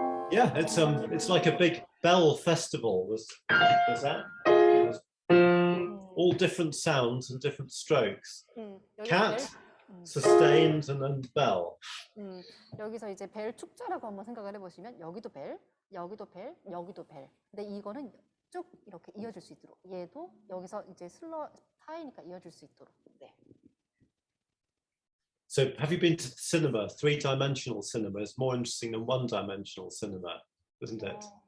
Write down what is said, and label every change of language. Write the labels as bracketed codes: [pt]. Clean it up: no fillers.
[en] Yeah, it's like a big bell festival. There's that. All different sounds and different strokes. Cat, sustained, and then bell. [ko] 여기서 이제 벨 축자라고 한번 생각을 해보시면 여기도 벨, 여기도 벨, 여기도 벨. 근데 이거는 쭉 이렇게 이어질 수 있도록 얘도 여기서 이제 슬러 타이니까 이어질 수 있도록. 네. [en] So have you been to cinema? Three-dimensional cinema is more interesting than one-dimensional cinema, isn't it?